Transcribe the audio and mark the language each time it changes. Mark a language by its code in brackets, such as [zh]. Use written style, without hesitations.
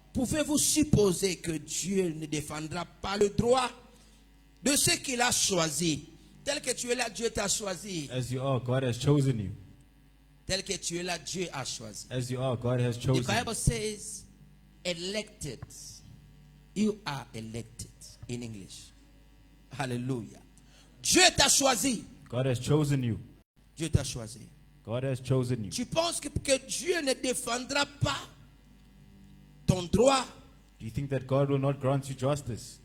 [fr] Pouvez-vous supposer que Dieu ne défendra pas le droit de ceux qu'il a choisis? Tel que tu es là, Dieu t'a choisi. [en] As you are, God has chosen you. [fr] Tel que tu es là, Dieu a choisi. [en] As you are, God has The chosen Bible you. says, elected. You are elected in English. [fr] Hallelujah. Dieu t'a choisi. [en] God has chosen you. [fr] Dieu t'a choisi. [en] God has chosen you. [fr] Tu penses que Dieu ne défendra pas ton droit? [en] Do you think that God will not grant you justice?